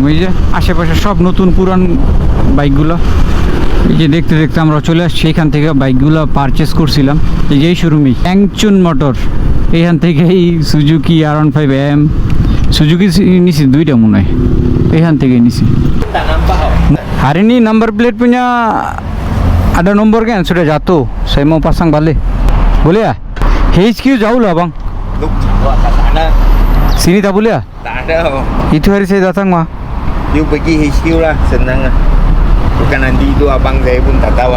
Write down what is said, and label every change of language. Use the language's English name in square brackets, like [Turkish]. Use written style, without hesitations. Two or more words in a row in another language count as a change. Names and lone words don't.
[Bangla] এই যে আশেপাশে সব নতুন পুরান বাইকগুলো। এই যে দেখতে দেখতে আমরা চলে আসছি এখান থেকে, বাইকগুলো পারচেস করছিলাম এই যে এই শোরুমে, অ্যাংচুন মোটর। এইখান থেকে এই সুজুকি R15M, সুজুকি নিছি 2টা মনে হয়, এখান থেকে নিছি। [Malay] hari ini [English] number plate [Malay] punya ada nomor kan, sudah jatuh. Saya mau pasang balik, boleh ya? HQ jauh lah bang. Look, kat sana. Sini tak boleh ya? Tak ada. Itu hari saya datang mah. You pergi HQ lah, senang lah. Bukan nanti itu abang saya pun tak tahu lah.